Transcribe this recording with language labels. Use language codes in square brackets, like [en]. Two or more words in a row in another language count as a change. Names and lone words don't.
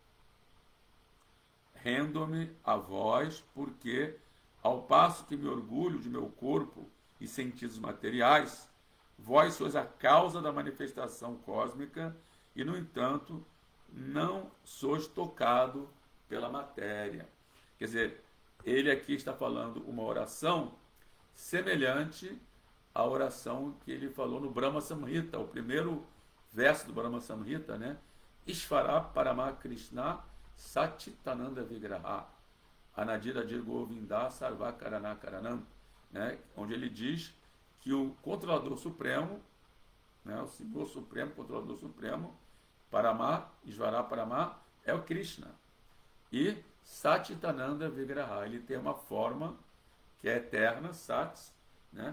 [pt] Rendo-me a vós, porque, ao passo que me orgulho de meu corpo e sentidos materiais, vós sois a causa da manifestação cósmica e, no entanto, não sois tocado pela matéria. Quer dizer, ele aqui está falando uma oração semelhante à oração que ele falou no Brahma Samhita, o primeiro verso do Brahma Samhita, né? [sa] Ishvara Parama Krishna Satchitananda Vigraha Anadira Dir Govinda Sarva Karana Karanam, [pt] né? Onde ele diz que o controlador supremo, né? O Senhor Supremo, controlador supremo, [sa] Parama, Ishvara Parama, [pt] é o Krishna. E Satchitananda Vigraha, ele tem uma forma que é eterna, Sat, né?